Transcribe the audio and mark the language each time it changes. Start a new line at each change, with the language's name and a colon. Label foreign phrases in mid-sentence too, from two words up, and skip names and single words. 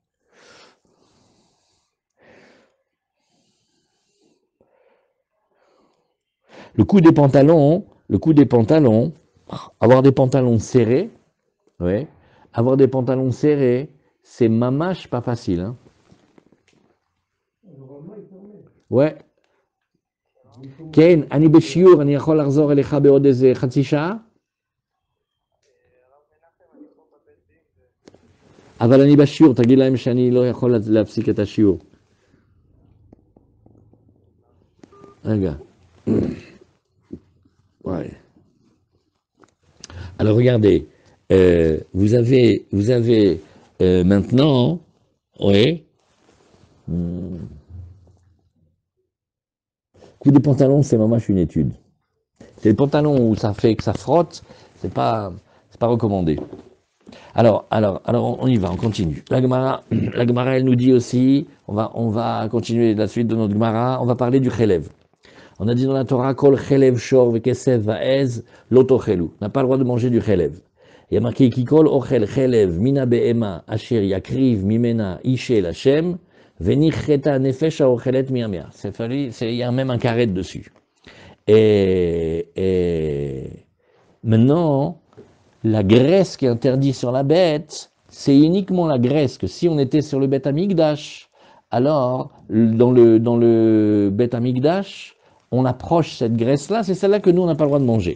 French: Le coup des pantalons, avoir des pantalons serrés, ouais, avoir des pantalons serrés, c'est mamache pas facile. Hein. Ouais.
Hebrew: כן, אני בשיעור, אני יכול לחזור אליך בעוד איזה חצי שעה? אבל אני בשיעור, תגיד להם שאני לא יכול להפסיק את השיעור. רגע.
French: Ouais. Alors regardez, vous avez maintenant, oui, coup des pantalons, c'est vraiment une étude. C'est les pantalons où ça fait que ça frotte, c'est pas recommandé. Alors, on y va, on continue. La Gemara, elle nous dit aussi, on va continuer la suite de notre Gemara, on va parler du chelev.
Hebrew: On a dit dans la Torah, כל חלב שור וכשב ועז לא תאכלו.
French: On n'a pas le droit de manger du chelev. Il y a marqué,
Hebrew: כי כל אוכל חלב מן הבהמה אשר יקריב ממנה אשה לה' ונכרתה נפש האוכלת מעמיה.
French: Il y a même un carré dessus. Et maintenant, la graisse qui est interdite sur la bête, c'est uniquement la graisse que si on était sur le
Hebrew: בית המקדש,
French: alors dans le
Hebrew: בית המקדש,
French: on approche cette graisse-là, c'est celle-là que nous on n'a pas le droit de manger.